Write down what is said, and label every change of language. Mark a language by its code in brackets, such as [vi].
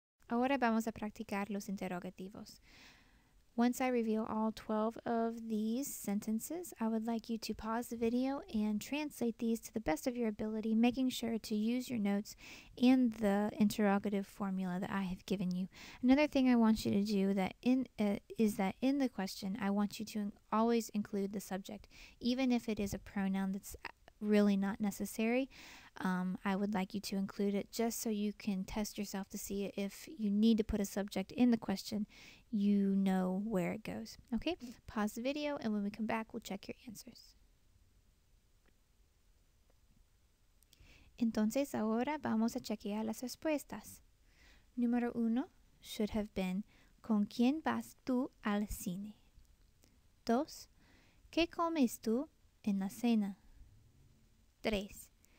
[es] Ahora vamos a practicar los interrogativos. [en] Once I reveal all 12 of these sentences, I would like you to pause the video and translate these to the best of your ability, making sure to use your notes and the interrogative formula that I have given you. Another thing I want you to do is that in the question, I want you to always include the subject, even if it is a pronoun that's really not necessary. I would like you to include it just so you can test yourself to see if you need to put a subject in the question, you know where it goes. Okay? Pause the video, and when we come back, we'll check your answers. [es] Entonces ahora vamos a chequear las respuestas. Número 1 [en] should have been, [es] ¿con quién vas tú al cine? 2. ¿Qué comes tú en la cena? 3.